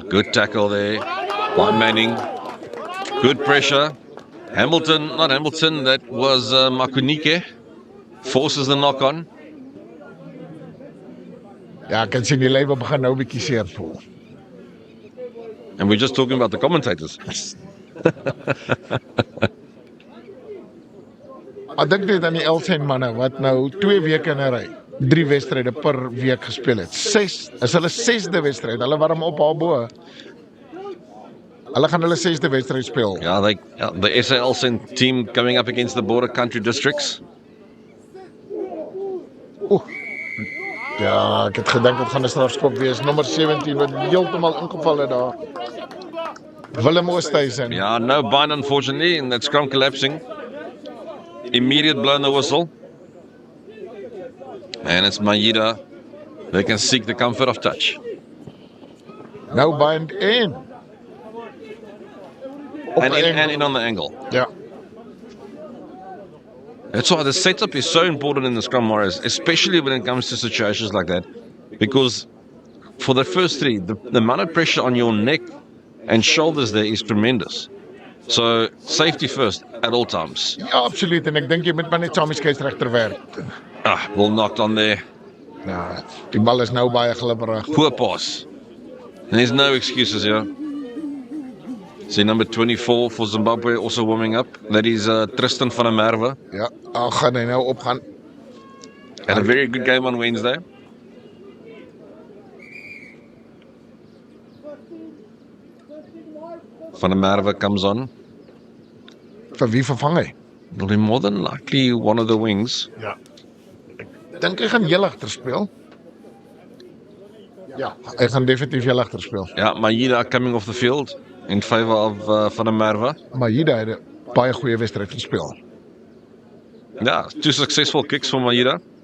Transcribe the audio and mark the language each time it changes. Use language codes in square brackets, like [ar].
[en] Good tackle there by Manning. Good pressure. Not Hamilton, that was Makunike. Forces the knock on. [af] Ja, ek kan sien die lywe begin nou 'n bietjie seer voel. [en] And we're just talking about the commentators. [af] Ek dink net aan die Elsen manne wat nou 2 weke in 'n ry 3 wedstryde per week gespeel het. 6, is hulle 6de wedstryd. Hulle warm op daarbo. Hulle gaan hulle 6de wedstryd speel. [en] Yeah, the SA Elsen team coming up against the border country districts. [af] Ja, ek het gedink dit gaan 'n strafskop wees. Nommer 17 wat heeltemal ingeval het daar. Willem Oosthuizen. [en] Yeah, no bind unfortunately, and that scrum collapsing. Immediate blow on the whistle. And it's Maeda. They can seek the comfort of touch. [af] Nou bind in. [en] And in on the angle. [af] Ja. [en] That's why the setup is so important in the scrum, Morris, especially when it comes to situations like that. Because for the first three, the amount of pressure on your neck and shoulders there is tremendous. So safety first at all times. [af] Ja, absoluut en ek dink jy moet maar net saam die skeieregter werk. [en] Ball knocked on there. [af] Ja, die bal is nou baie glibberig. [en] Poor pass. And there's no excuses here. See number 24 for Zimbabwe also warming up. That is Tristan van der Merwe. [af] Ja, gaan hy nou opgaan. [en] Had a very good game on Wednesday. Van der Merwe comes on. [af] Vir wie vervang hy? [en] Will be more than likely one of the wings. [af] Ja. Ek dink hy gaan heel agter speel. Ja, hy gaan definitief heel agter speel. [en] Yeah, Maeda coming off the field in favor of Van der Merwe. [af] Maar hier het 'n baie goeie wedstryd gespeel. [en] Yeah, 2 successful kicks for Maeda.